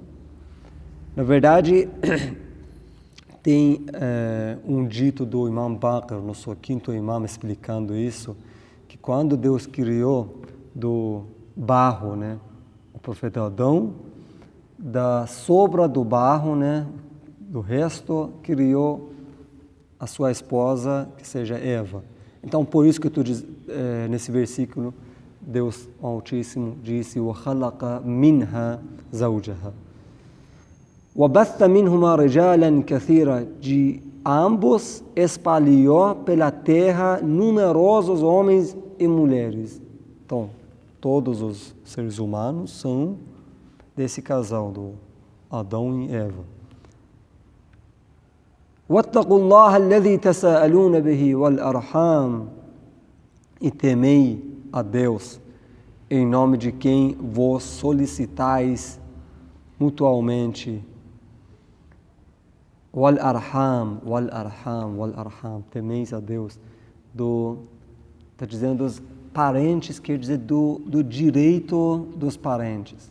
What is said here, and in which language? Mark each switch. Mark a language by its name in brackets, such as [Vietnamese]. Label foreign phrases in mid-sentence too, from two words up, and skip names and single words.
[Portuguese] Na verdade, tem um dito do Imam Baqir, nosso quinto imam, explicando isso, que quando Deus criou do barro, né? O profeta Adão, da sobra do barro, né, do resto, criou a sua esposa, que seja Eva. Então, por isso que nesse versículo, Deus Altíssimo disse: [Arabic] وَخَلَقَ مِنْهَا زَوْجَهَا وَبَثَّ مِنْهُمَا رِجَالًا كَثِيرًا. [Portuguese] De ambos espalhou pela terra numerosos homens e mulheres. Então, todos os seres humanos são desse casal, do Adão e Eva. [Arabic] وَاتَّقُوا اللَّهَ الَّذِي تَسَاءَلُونَ بِهِ وَالْأَرْحَامِ. [Portuguese] E temei a Deus, em nome de quem vos solicitais mutualmente. وَالْأَرْحَامِ. Temeis a Deus. Está dizendo dos parentes, quer dizer do direito dos parentes.